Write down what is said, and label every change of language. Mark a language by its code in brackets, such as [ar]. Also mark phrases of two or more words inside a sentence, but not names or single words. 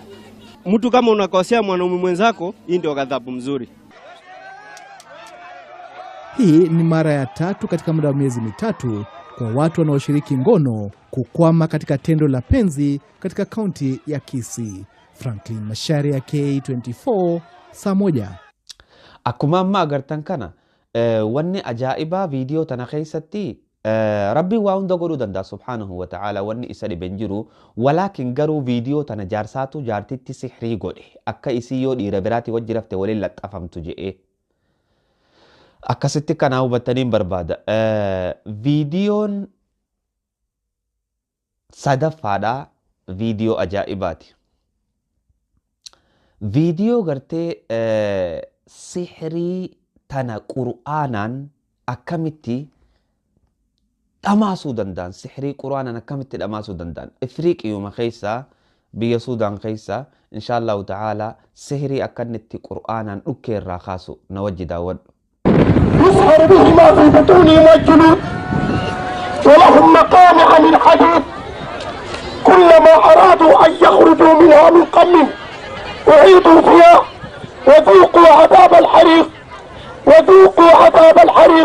[sw] Mtu kama unakosea mwanaume mwenzako, hii ndio ghadhabu mzuri. Hii ni mara ya 3 katika muda wa miezi mitatu kwa watu wanaoshiriki ngono kukwama katika tendo la penzi katika kaunti ya Kisii. Franklin Masharia, K24, saa 1. [om] Akkuma amma agartan kana wanni ajaa'iba video tana keessatti Rabbi waa hunda godhuu danda'a [ar] سبحانه وتعالى, [om] wanni isa dhiben jiru. Walakin garuu video tana jaarsaatu jaartitti sihrii godhe akka isii yoo dhiira biraati wajji rafte waliin laxxafamtu je'ee akkasitti kana hubattaniin barbaada. Videoon sadaffaadha, video ajaa'ibaati. Video gartee sihrii tana qur'aanaan akkamitti dhamaasuu danda'an, sihrii qur'aanaan akkamitti dhamaasuu danda'an. Ifriiqiyuma keessa, biyya Suudaan keessa [ar] إن شاء الله تعالى [om] sihrii akkanitti qur'aanaan dhukkee irraa kaasu na wajji daawwadhu. [ar] يسهر بهما في بطونهم والجلود ولهم مقامع من حديد كلما أرادوا أن يخرجوا منها من قم أعيدوا فيها وذوقوا عذاب الحريق وذوقوا عذاب الحريق.